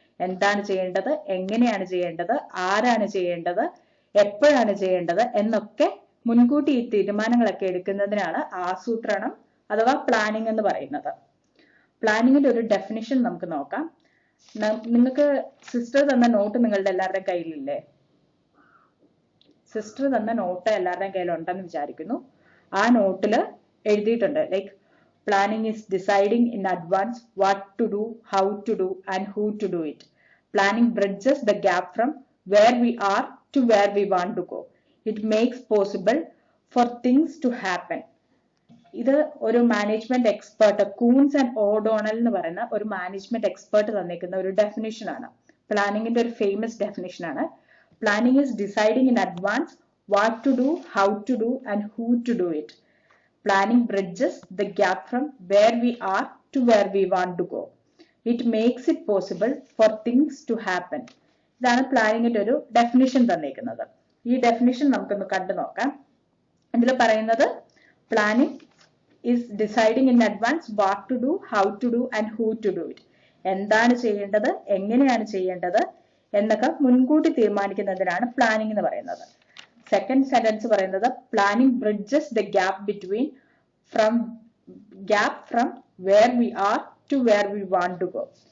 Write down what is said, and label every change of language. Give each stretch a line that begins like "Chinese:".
Malayalam: എന്താണ് ചെയ്യേണ്ടത്, എങ്ങനെയാണ് ചെയ്യേണ്ടത്, ആരാണ് ചെയ്യേണ്ടത്, എപ്പോഴാണ് ചെയ്യേണ്ടത് എന്നൊക്കെ മുൻകൂട്ടി ഈ തീരുമാനങ്ങളൊക്കെ എടുക്കുന്നതിനാണ് ആസൂത്രണം അഥവാ പ്ലാനിംഗ് എന്ന് പറയുന്നത്. പ്ലാനിങ്ങിന്റെ ഒരു ഡെഫിനിഷൻ നമുക്ക് നോക്കാം. നിങ്ങൾക്ക് സിസ്റ്റർ തന്ന നോട്ട് നിങ്ങളുടെ എല്ലാവരുടെയും കയ്യിലില്ലേ? സിസ്റ്റർ തന്ന നോട്ട് എല്ലാവരുടെയും കയ്യിലുണ്ടെന്ന് വിചാരിക്കുന്നു. ആ നോട്ടിൽ എഴുതിയിട്ടുണ്ട്
English: Like planning is deciding in advance what to do, how to do and who to do it. Planning bridges the gap from where we are to where we want to go. It makes possible for things to happen.
Malayalam: ഇത് ഒരു management expert Coons and ഓഡോണൽ എന്ന് പറയുന്ന ഒരു management expert തന്നിരിക്കുന്ന ഒരു definition ആണ്. പ്ലാനിങ്ങിന്റെ ഒരു famous definition ആണ്.
English: Planning is deciding in advance what to do, how to do and who to do it. Planning bridges the gap from where we are to where we want to go. It makes it possible for things to happen.
Malayalam: ഇതാണ് പ്ലാനിങ്ങിന്റെ ഒരു definition തന്നിരിക്കുന്നത്. ഈ definition നമുക്കൊന്ന് കണ്ടു നോക്കാം. ഇതിൽ പറയുന്നത്
English: Planning is deciding in advance what to do, how to do and who to do it.
Malayalam: എന്താണ് ചെയ്യേണ്ടത്, എങ്ങനെയാണ് ചെയ്യേണ്ടത് എന്നൊക്കെ മുൻകൂട്ടി തീരുമാനിക്കുന്നതിനാണ് പ്ലാനിങ് എന്ന് പറയുന്നത്.
English: Second sentence പറയുന്നത് planning bridges the gap between from where we are to where we want to go.